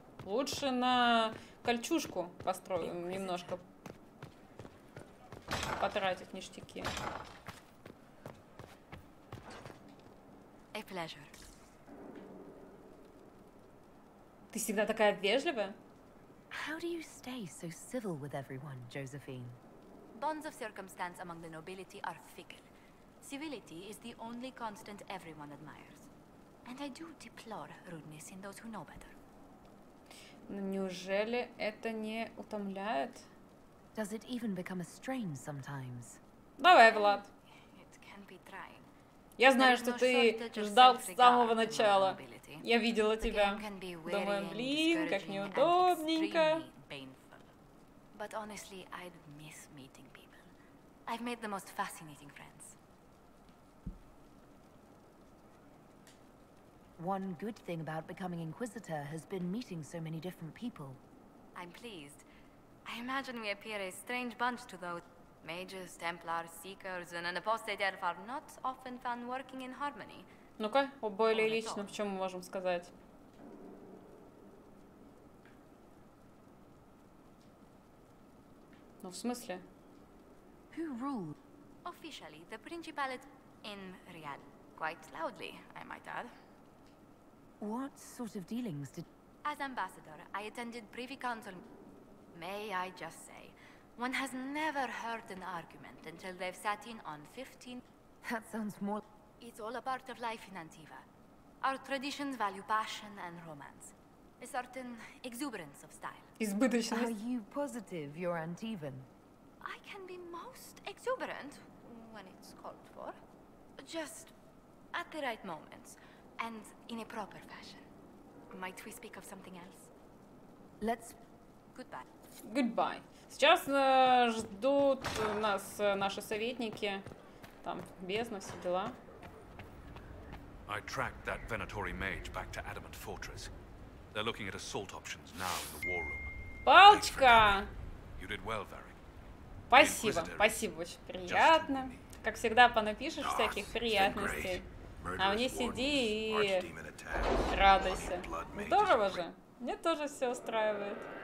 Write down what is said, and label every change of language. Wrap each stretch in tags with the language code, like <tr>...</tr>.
<ru>Лучше на кольчужку построим, немножко потратить ништяки.</ru> <en>A pleasure.</en> <ru>Ты всегда такая вежливая?</ru> <en>How do you stay so civil with everyone, Josephine? Bonds of circumstance among the nobility are fickle. Civility is the only constant everyone admires. And I do deplore rudeness in those who know better.</en> <ru>Но неужели это не утомляет?</ru> <en>Does it even become a strain sometimes?</en> <ru>Давай, Влад.</ru> <en>It can be trying.</en> <ru>Я знаю, что ты ждал с самого начала. Я видела тебя. Думаю, блин, как неудобненько.</ru> <en>But honestly, I'd miss meeting people. I've made the most fascinating friends. One good thing about becoming Inquisitor has been meeting so many different people. I'm pleased. I imagine we appear a strange bunch to those mages, Templars, Seekers, and an apostate elf are not often found working in harmony.</en> <ru>Ну-ка, более лично, в чем мы можем сказать? Ну, в смысле?</ru> <en>Who ruled? Officially, the Principalate in real. Quite loudly, I might add. What sort of dealings did... As ambassador, I attended Privy Council. May I just say, one has never heard an argument until they've sat in on 15... That sounds more... It's all a part of life in Antiva. Our traditions value passion and romance. A certain exuberance of style.</en> <ru>Избыточность.</ru> <en>Are you positive you're Antivan? I can be most exuberant when it's called for. Just at the right moments. And in a proper fashion. Might we speak of something else? Let's... Goodbye. Goodbye.</en> <ru>Сейчас ждут нас наши советники. Там бездна, все дела.</ru> <en>I tracked that Venatori mage back to Adamant Fortress. They're looking at assault options now in the war room.</en> <ru>Палочка!</ru> <en>You did well, Varric.</en> <ru>Спасибо, спасибо, очень приятно. Как всегда, понапишешь всяких приятностей. А мне сиди и радуйся. Здорово же. Мне тоже все устраивает.</ru>